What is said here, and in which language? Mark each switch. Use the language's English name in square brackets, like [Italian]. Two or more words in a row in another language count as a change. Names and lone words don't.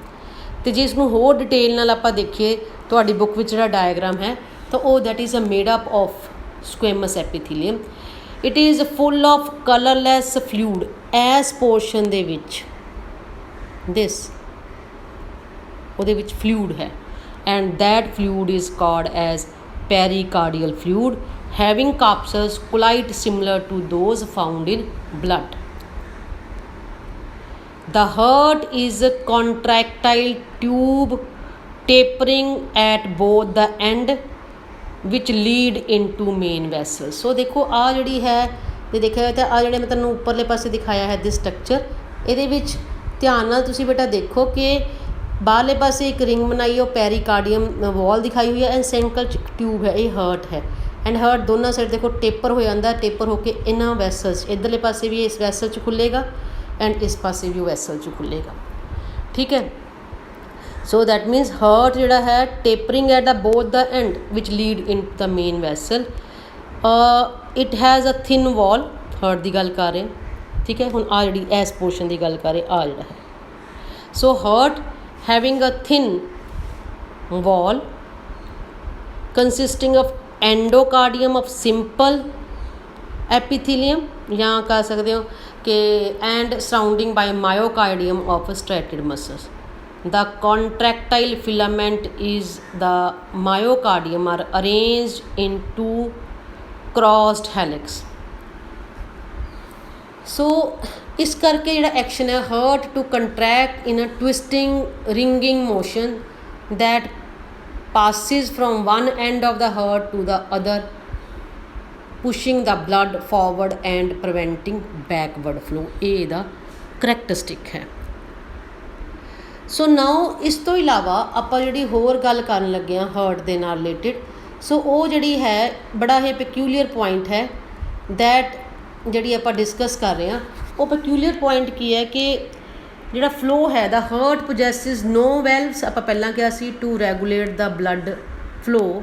[Punjabi] ਅਤੇ ਜੇ ਇਸਨੂੰ ਹੋਰ ਡਿਟੇਲ ਨਾਲ ਆਪਾਂ ਦੇਖੀਏ ਤੁਹਾਡੀ ਬੁੱਕ ਵਿੱਚ ਜਿਹੜਾ ਡਾਇਗਰਾਮ ਹੈ ਤਾਂ ਉਹ [English] that is a made up of squamous epithelium. It is full of colourless fluid. [Punjabi] ਐਸ ਪੋਰਸ਼ਨ ਦੇ ਵਿੱਚ ਉਹਦੇ ਵਿੱਚ ਫਲੂਇਡ ਹੈ, [English] and that fluid is called as pericardial fluid having corpuscles quite similar to those found in blood. The heart is a contractile tube tapering at both the end which lead into main vessels. [Punjabi] ਸੋ ਦੇਖੋ ਆਹ ਜਿਹੜੀ ਹੈ ਜੇ ਦੇਖਿਆ ਜਾਏ ਤਾਂ ਆਹ ਜਿਹੜੇ ਮੈਂ ਤੁਹਾਨੂੰ ਉੱਪਰਲੇ ਪਾਸੇ ਦਿਖਾਇਆ ਹੈ [English] this structure, [Punjabi] ਇਹਦੇ ਵਿੱਚ ਧਿਆਨ ਨਾਲ ਤੁਸੀਂ ਬੇਟਾ ਦੇਖੋ ਕਿ ਬਾਹਰਲੇ ਪਾਸੇ ਇੱਕ ਰਿੰਗ ਬਣਾਈ, ਉਹ [English] pericardium wall [Punjabi] ਦਿਖਾਈ ਹੋਈ ਹੈ, [English] and centre [Punjabi] 'ਚ ਟਿਊਬ ਹੈ, ਇਹ ਹਾਰਟ ਹੈ। [English] and heart [Punjabi] ਦੋਨਾਂ ਸਾਈਡ ਦੇਖੋ ਟੇਪਰ ਹੋ ਜਾਂਦਾ, ਟੇਪਰ ਹੋ ਕੇ ਇਹਨਾਂ ਵੈਸਲਸ, ਇੱਧਰਲੇ ਪਾਸੇ ਵੀ ਇਸ ਵੈਸਲ 'ਚ ਖੁੱਲ੍ਹੇਗਾ ਐਂਡ ਇਸ ਪਾਸੇ ਵੀ ਉਹ ਵੈਸਲ 'ਚ ਖੁੱਲ੍ਹੇਗਾ। ਠੀਕ ਹੈ, [English] so that means heart [Punjabi] ਜਿਹੜਾ ਹੈ [English] tapering at the both the end which lead in the main vessel. It has a thin wall, [Punjabi] ਹਾਰਟ ਦੀ ਗੱਲ ਕਰ ਰਹੇ। ਠੀਕ ਹੈ, ਹੁਣ ਆਹ ਜਿਹੜੀ ਇਸ ਪੋਰਸ਼ਨ ਦੀ ਗੱਲ ਕਰ ਰਹੇ, ਆਹ ਜਿਹੜਾ ਹੈ, [English] so heart having a thin wall consisting of endocardium of simple epithelium [Punjabi] ਜਾਂ ਕਹਿ ਸਕਦੇ ਹੋ ਕਿ [English] and surrounding by myocardium of striated muscles. the contractile filament is the myocardium are arranged in two crossed helix. सो [Punjabi] ਇਸ ਕਰਕੇ ਜਿਹੜਾ [English] एक्शन है heart to contract in a twisting ringing motion that passes from one end of the heart to the other, pushing the blood forward and preventing backward flow. [Punjabi] ये ਇਹਦਾ ਕਰੈਕਟਰਿਸਟਿਕ ਹੈ. [English] so now [Punjabi] ਇਸ ਤੋਂ ਇਲਾਵਾ ਆਪਾਂ ਜਿਹੜੀ ਹੋਰ ਗੱਲ ਕਰਨ ਲੱਗੇ ਹਾਂ ਹਾਰਟ ਦੇ ਨਾਲ ਰਿਲੇਟਿਡ, ਸੋ ਉਹ ਜਿਹੜੀ ਹੈ ਬੜਾ ਇਹ [English] peculiar point [Punjabi] ਹੈ ਦੈਟ ਜਿਹੜੀ ਆਪਾਂ ਡਿਸਕਸ ਕਰ ਰਹੇ ਹਾਂ. ਉਹ [English] peculiar point [Punjabi] ਕੀ ਹੈ ਕਿ ਜਿਹੜਾ ਫਲੋ ਹੈ [English] the heart possesses no valves, [Punjabi] ਆਪਾਂ ਪਹਿਲਾਂ ਕਿਹਾ ਸੀ, [English] to regulate the blood flow.